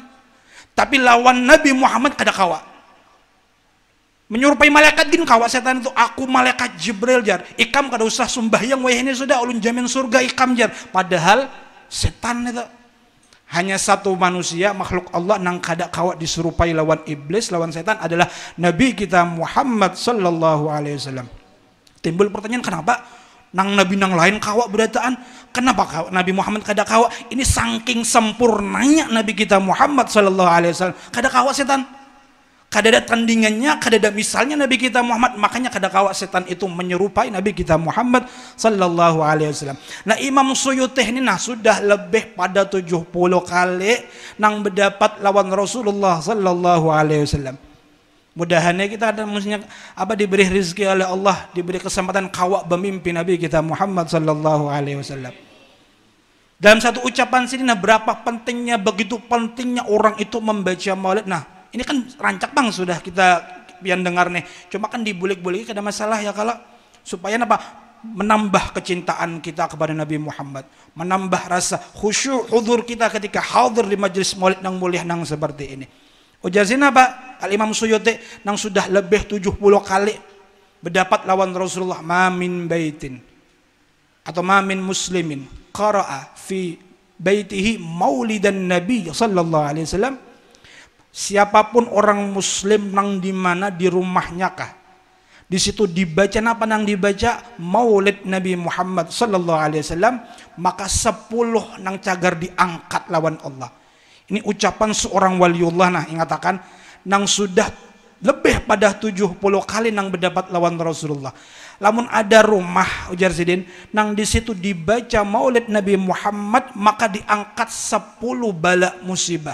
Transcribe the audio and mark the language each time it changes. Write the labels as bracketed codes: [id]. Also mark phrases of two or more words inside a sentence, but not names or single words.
[bjn] Tapi lawan Nabi Muhammad kada kawa. Menyerupai malaikat gin kawa setan itu, aku malaikat Jibril jar. Ikam kada usah sembahyang wah ini sudah ulun jamin surga ikam jar. Padahal setan itu hanya satu manusia makhluk Allah nang kada kawat diserupai lawan iblis lawan setan adalah Nabi kita Muhammad [ar] صلى الله عليه وسلم. [bjn] Timbul pertanyaan kenapa nang nabi nang lain kawa berataan. Kenapa kawa Nabi Muhammad kada kawa? Ini saking sempurnanya Nabi kita Muhammad [ar] صلى الله عليه وسلم. [bjn] Kada kawa setan. Kada ada tandingannya, kada ada misalnya Nabi kita Muhammad. Makanya kada kawa setan itu menyerupai Nabi kita Muhammad [ar] صلى الله عليه وسلم. [bjn] Nah, Imam Suyuti ini sudah lebih pada 70 kali nang berdapat lawan Rasulullah [ar] صلى الله عليه وسلم. [bjn] Mudahannya kita ada maksudnya diberi rezeki oleh Allah, diberi kesempatan kawak bermimpi Nabi kita Muhammad [ar] صلى الله عليه وسلم. [bjn] Dalam satu ucapan sini, berapa pentingnya, begitu pentingnya orang itu membaca maulid. Nah, ini kan rancak bang sudah kita biar dengar nih. Cuma kan dibulik-bulik ada masalah ya kalau supaya apa? Menambah kecintaan kita kepada Nabi Muhammad, menambah rasa khusyuk hudur kita ketika hadir di majelis maulid nang mulia nang seperti ini. Ujar zina Pak Al-Imam Suyuti nang sudah lebih 70 kali berdapat lawan Rasulullah, [ar] ما من بيت atau ما من مسلمين قرأ في بيته مولد النبي صلى الله عليه وسلم. [bjn] Siapapun orang muslim nang di mana di rumahnya kah, di situ dibaca apa nang dibaca maulid Nabi Muhammad [ar] صلى الله عليه وسلم, [bjn] maka 10 nang cagar diangkat lawan Allah. Ini ucapan seorang waliullah ingatakan nang sudah lebih pada 70 kali nang berdapat lawan Rasulullah. Lamun ada rumah ujar sidin nang di situ dibaca maulid Nabi Muhammad, maka diangkat 10 bala musibah.